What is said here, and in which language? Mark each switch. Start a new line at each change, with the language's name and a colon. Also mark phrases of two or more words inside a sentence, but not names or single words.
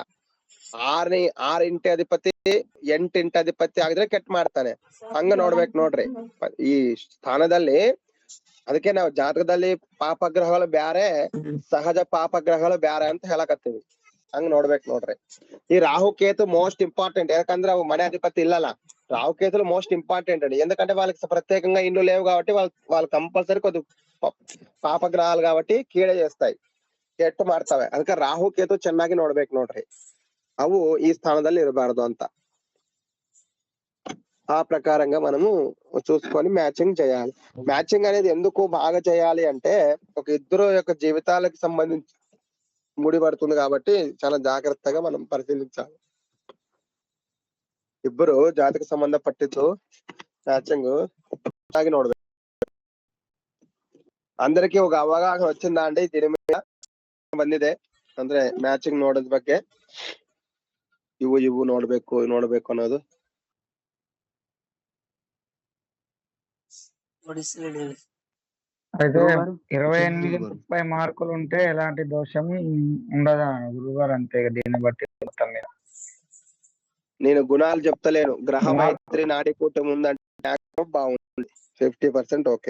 Kannada: 6 ಇಂಟಿ ಅಧಿಪತಿ 8 ಇಂಟಿ ಅಧಿಪತಿ ಆಗಿದ್ರೆ ಕೆಟ್ಟ ಮಾಡ್ತಾನೆ. ಹಂಗ ನೋಡ್ಬೇಕು ನೋಡ್ರಿ ಈ ಸ್ಥಾನದಲ್ಲಿ. ಅದಕ್ಕೆ ನಾವು ಜಾತಕದಲ್ಲಿ ಪಾಪಗ್ರಹಗಳು ಬ್ಯಾರೆ, ಸಹಜ ಪಾಪಗ್ರಹಗಳು ಬ್ಯಾರೆ ಅಂತ ಹೇಳಕತ್ತೀವಿ. ಹಂಗ ನೋಡ್ಬೇಕು ನೋಡ್ರಿ.
Telugu: ಈ రాహు కేతు
English: most important,
Telugu: ఎందుకంటే అవి మనే అధిపతి ఇల్లలా. రాహు కేతులు
English: most important
Telugu: అండి, ఎందుకంటే వాళ్ళకి ప్రత్యేకంగా ఇల్లు లేవు కాబట్టి వాళ్ళు కంపల్సరీ కొద్ది పాపగ్రహాలు కాబట్టి ಕೀಡೆ చేస్తాయి,
Kannada: ಕೆಟ್ಟು ಮಾಡ್ತವೆ. ಅದಕ್ಕೆ ರಾಹು ಕೇತು ಚೆನ್ನಾಗಿ ನೋಡ್ಬೇಕು ನೋಡ್ರಿ, ಅವು ಈ ಸ್ಥಾನದಲ್ಲಿ ಇರಬಾರದು ಅಂತ.
Telugu: ఆ ప్రకారంగా మనము చూసుకొని మ్యాచింగ్ చేయాలి. మ్యాచింగ్ అనేది ఎందుకు బాగా చేయాలి అంటే, ఒక ఇద్దరు యొక్క జీవితాలకు సంబంధించి ముడిపడుతుంది కాబట్టి చాలా జాగ్రత్తగా మనం పరిశీలించాలి.
Kannada: ಇಬ್ಬರು ಜಾತಕ ಸಂಬಂಧಪಟ್ಟಿದ್ದು ಮ್ಯಾಚಿಂಗ್ ಆಗಿ ನೋಡ್ಬೇಕು.
Telugu: అందరికీ ఒక అవగాహన వచ్చిందా అండి దీని మీద?
Kannada: ಬಂದಿದೆ ಅಂದ್ರೆ ಮ್ಯಾಚಿಂಗ್ ನೋಡೋದ್ ಬಗ್ಗೆ, ಇವು ನೋಡ್ಬೇಕು ಅನ್ನೋದು.
Telugu: అయితే 28-30 మార్కులు ఉంటే ఎలాంటి దోషం ఉండదా గురుగారు? అంతే, దీన్ని బట్టి మొత్తం మీద నేను గుణాలు చెప్తలేను. గ్రహ మైత్రి నాడి కూటమి ఉందంటే బాగుంది, 50% ఓకే.